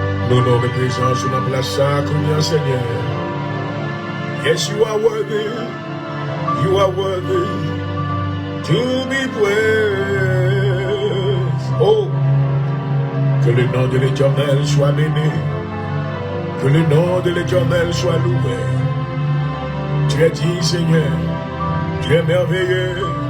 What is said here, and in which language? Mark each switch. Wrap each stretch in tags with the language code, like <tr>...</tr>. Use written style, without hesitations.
<fr>Nous nous représentons sur la place comme Seigneur.</fr> <en>Yes, you are worthy. You are worthy to be praised.</en> <fr>Oh, que le nom de l'Éternel soit béni. Que le nom de l'Éternel soit loué. Tu es dit, Seigneur, tu es merveilleux.</fr>